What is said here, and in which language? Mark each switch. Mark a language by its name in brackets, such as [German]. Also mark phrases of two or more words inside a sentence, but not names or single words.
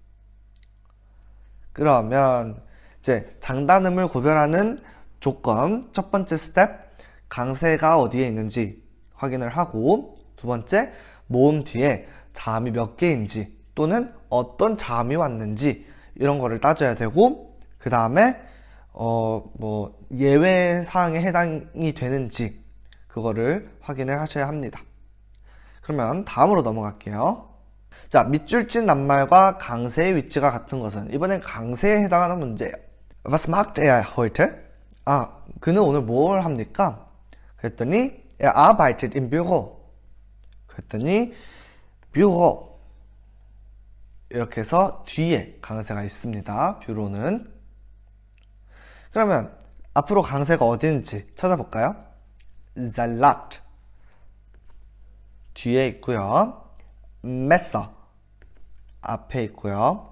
[Korean] 그러면 이제 장단음을 구별하는 조건, 첫 번째 스텝, 강세가 어디에 있는지 확인을 하고, 두 번째, 모음 뒤에 자음이 몇 개인지 또는 어떤 자음이 왔는지 이런 거를 따져야 되고, 그 다음에 예외 사항에 해당이 되는지 그거를 확인을 하셔야 합니다. 그러면 다음으로 넘어갈게요. 자, 밑줄진 낱말과 강세의 위치가 같은 것은, 이번엔 강세에 해당하는 문제예요. [German] Was macht er heute? [Korean] 그는 오늘 뭘 합니까? 그랬더니 [German] er arbeitet im Büro. [Korean] 그랬더니 Büro 이렇게 해서 뒤에 강세가 있습니다. 뷰로는. 그러면 앞으로 강세가 어딘지 찾아볼까요? Salat 뒤에 있고요. Messer 앞에 있고요.